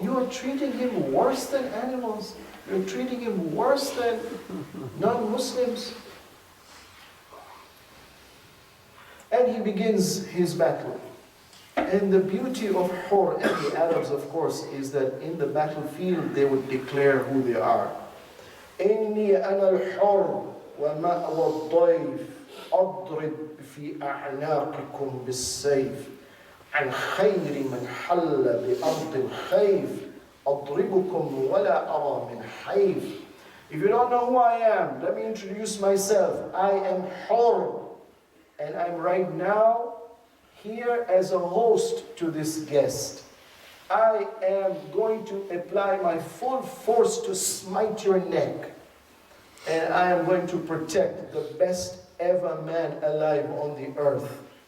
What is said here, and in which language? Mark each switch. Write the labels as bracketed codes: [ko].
[en] You are treating him worse than animals. You're treating him worse than non-Muslims. And he begins his battle. And the beauty of Horr and the Arabs, of course, is that in the battlefield they would declare who they are. [ar] إِنِّي أَنَا الْحُرُّ وَمَأْوَى الضَّيْفِ أَضْرِبْ فِي أَعْنَاقِكُمْ بِالسَّيْفِ عن خير من حل بأرض الخيف أضربكم ولا أرى من حيف. [en] If you don't know who I am, let me introduce myself. I am Horr, and I'm right now here as a host to this guest. I am going to apply my full force to smite your neck, and I am going to protect the best ever man alive on the earth.